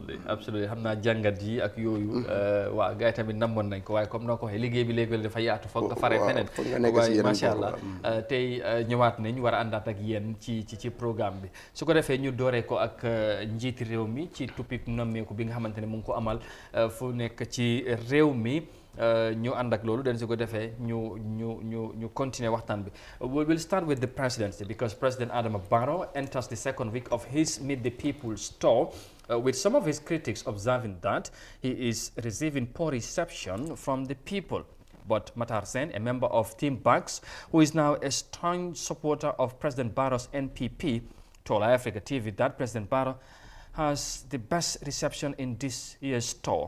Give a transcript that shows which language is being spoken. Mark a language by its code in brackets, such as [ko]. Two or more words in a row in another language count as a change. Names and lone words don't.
[wo] absolutely xam naa jàngat yi ak yooyu waaw gars yi tamit namoon nañ ko waaye comme noo ko waxee liggéey bi léegi dafa yaatu foog nga faree feneen waaye [ar] ما شاء الله [wo] tey ñëwaat nañ war a àndaat ak yéen ci programme bi su ko defee ñu dooree ko ak njiiti réew mi ci topic nommeeku bi nga xamante ne mu ngi ko amal fu nekk ci réew mi ñu ànd ak loolu dañ su ko defee ñu continuer waxtaan bi. [en] We will start with the presidency because President Adama Barrow enters the second week of his Meet the People's tour with some of his critics observing that he is receiving poor reception from the people. But Matar Sen, a member of Team Bucks, who is now a strong supporter of President Barrow's NPP, told Africa TV that President Barrow has the best reception in this year's tour.